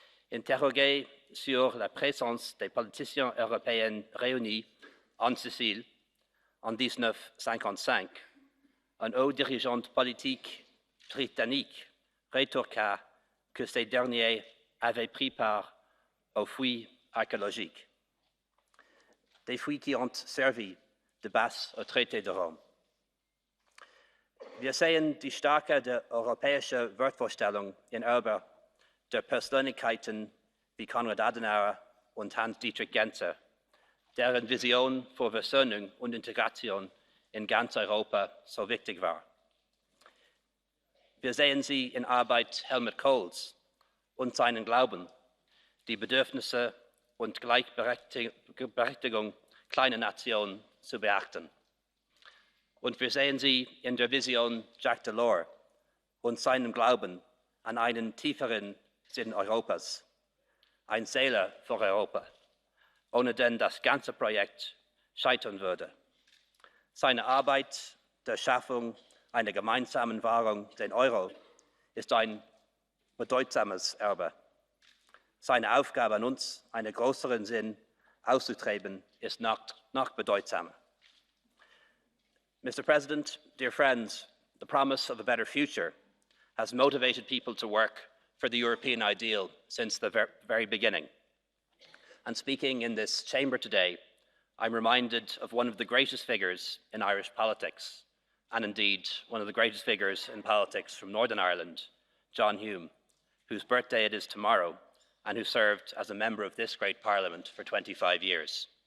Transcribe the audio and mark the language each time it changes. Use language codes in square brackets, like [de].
[fr] Interrogé sur la présence des politiciens européens réunis en Sicile en 1955, un haut dirigeant politique britannique rétorqua que ces derniers avaient pris part aux fouilles archéologiques, des fouilles qui ont servi de base au traité de Rome. [de] Wir sehen die starke europäische Wertvorstellung in Europa der Persönlichkeiten wie Konrad Adenauer und Hans-Dietrich Genscher, deren Vision für Versöhnung und Integration in ganz Europa so wichtig war. Wir sehen sie in Arbeit Helmut Kohls und seinen Glauben, die Bedürfnisse und Gleichberechtigung kleiner Nationen zu beachten. Und wir sehen sie in der Vision Jacques Delors und seinem Glauben an einen tieferen Sinn Europas, ein Seele für Europa, ohne den das ganze Projekt scheitern würde. Seine Arbeit der Schaffung einer gemeinsamen Währung, den Euro, ist ein bedeutsames Erbe. Seine Aufgabe an uns, einen größeren Sinn auszutreiben, ist noch bedeutsamer. [en] Mr. President, dear friends, the promise of a better future has motivated people to work for the European ideal since the very beginning. And speaking in this chamber today, I'm reminded of one of the greatest figures in Irish politics, and indeed one of the greatest figures in politics from Northern Ireland, John Hume, whose birthday it is tomorrow, and who served as a member of this great Parliament for 25 years.